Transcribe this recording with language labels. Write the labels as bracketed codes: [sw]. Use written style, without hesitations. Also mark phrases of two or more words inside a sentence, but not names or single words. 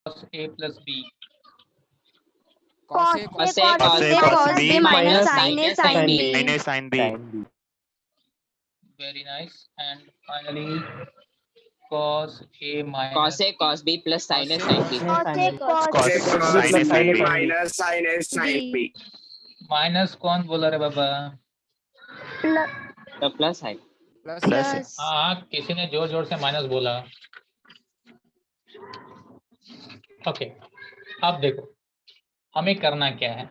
[en] cos A plus B. cos A cos cos A B cos minus B sin minus sin A sin sin B. B. Minus sin B. Very nice. And finally cos A minus Cos A cos B plus sin A sin B. cos A cos Cos B sin A sin B. minus sin A sin B. [hi] माइनस कौन बोला रे बाबा? तो प्लस है। [en] plus [hi] हाँ, किसी ने जोर जोर से माइनस बोला। ओके, अब देखो हमें करना क्या है।